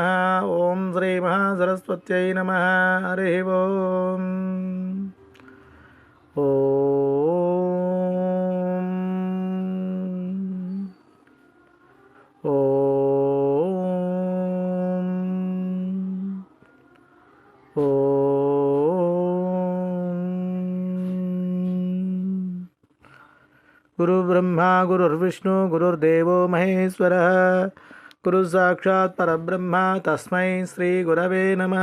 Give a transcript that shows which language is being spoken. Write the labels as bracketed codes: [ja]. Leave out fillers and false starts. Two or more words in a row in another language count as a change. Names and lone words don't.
[sa] ఓం శ్రీ మహాసరస్వత్యై నమః. హరి ఓం. ఓం. ఓం. गुरु ब्रह्मा गुरुर्विष्णु गुरुर्देवो महेश्वरः गुरु साक्षात् परब्रह्म तस्मै श्री गुरवे नमः.